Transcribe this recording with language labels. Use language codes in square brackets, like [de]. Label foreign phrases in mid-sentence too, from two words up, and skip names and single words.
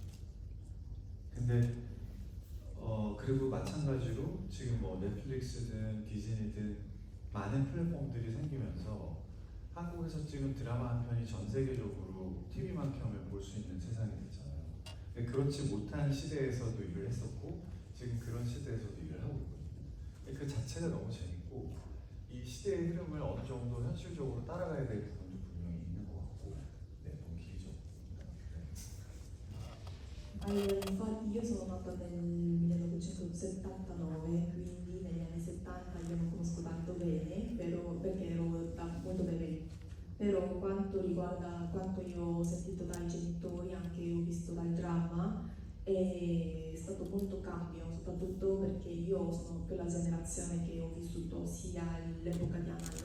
[ko] 근데 그리고 마찬가지로 지금 뭐 넷플릭스든 디즈니든 많은 플랫폼들이 생기면서 한국에서 지금 드라마 한 편이 전 세계적으로 TV만 켜면 볼 수 있는 세상이 됐잖아요. 근데 그렇지 못한 시대에서도 일을 했었고 지금 그런 시대에서도 일을 하고 있거든요. 그 자체가 너무 재밌고 이 시대의 흐름을 어느 정도 현실적으로 따라가야 될 부분도 분명히 있는 것 같고, 네, 너무 길죠. [it] Infatti io sono nata nel 1979, quindi negli anni 70 io non conosco tanto bene, perché ero molto bebè. Però quanto riguarda quanto io ho sentito dai genitori, anche ho visto dal dramma, è stato molto cambio, soprattutto perché io sono quella generazione che ho vissuto sia l'epoca di